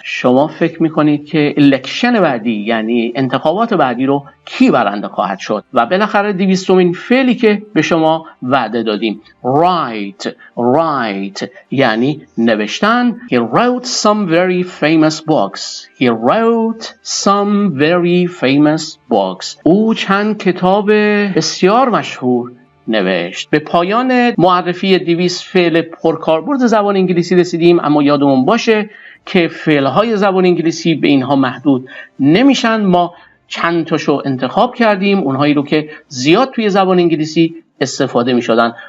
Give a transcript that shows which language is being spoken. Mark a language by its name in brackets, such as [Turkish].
[Persian] شما فکر میکنید که الکشن بعدی یعنی انتخابات بعدی رو کی برنده خواهد شد؟ و بالاخره 200مین فعلی که به شما وعده دادیم. Write یعنی نوشتن. [English] He wrote some very famous books. [Persian] او چند کتاب بسیار مشهور نوشت. به پایان معرفی 200 فعل پرکاربرد زبان انگلیسی رسیدیم، اما یادمون باشه که فعل‌های زبان انگلیسی به اینها محدود نمیشن. ما چند تاشو انتخاب کردیم، اونهایی رو که زیاد توی زبان انگلیسی استفاده میشدن.